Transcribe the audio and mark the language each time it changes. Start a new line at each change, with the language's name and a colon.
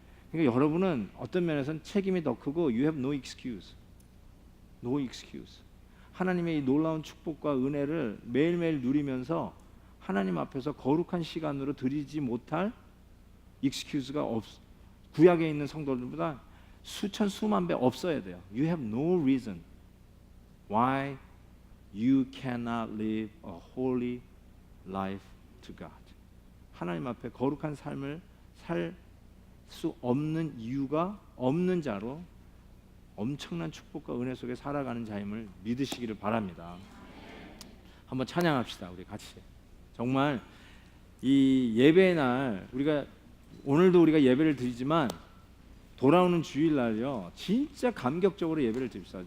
Korean: 그러니까 여러분은 어떤 면에서는 책임이 더 크고
English: you have no excuse. No excuse.
Korean: 하나님의 이 놀라운 축복과 은혜를 매일매일 누리면서 하나님 앞에서 거룩한 시간으로 드리지 못할 excuse가 구약에 있는 성도들보다 수천 수만 배 없어야 돼요.
English: You have no reason why you cannot live a holy life to God.
Korean: 하나님 앞에 거룩한 삶을 살 수 없는 이유가 없는 자로 엄청난 축복과 은혜 속에 살아가는 자임을 믿으시기를 바랍니다. 한번 찬양합시다. 우리 같이. 정말 이 예배의 날 오늘도 우리가 예배를 드리지만 돌아오는 주일날요 진짜 감격적으로 예배를 드립시다.